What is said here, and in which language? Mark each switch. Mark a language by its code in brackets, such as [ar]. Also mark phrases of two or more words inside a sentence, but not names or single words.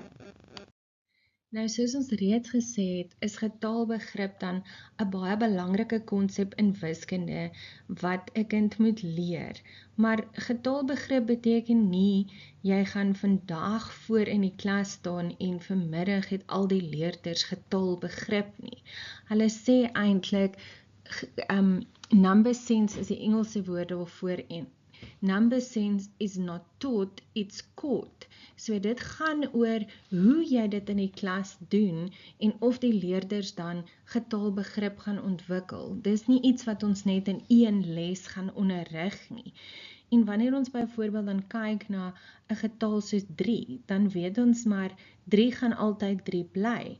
[af] Nou, soos ons reeds gesê het, is getalbegrip dan 'n baie belangrike konsep in wiskunde wat 'n kind moet leer. Maar getalbegrip beteken nie, jy gaan vandag voor in die klas staan en vanmiddag het al die leerders getalbegrip nie. Hulle sê eintlik, [en] number sense [af] is die Engelse woord daarvoor en [en] number sense is not taught, it's caught. [af] So dit gaan oor hoe jy dit in die klas doen en of die leerders dan getalbegrip gaan ontwikkel. Dis nie iets wat ons net in een les gaan onderrig nie. En wanneer ons byvoorbeeld dan kyk na 'n getal soos 3, dan weet ons maar 3 gaan altyd 3 bly.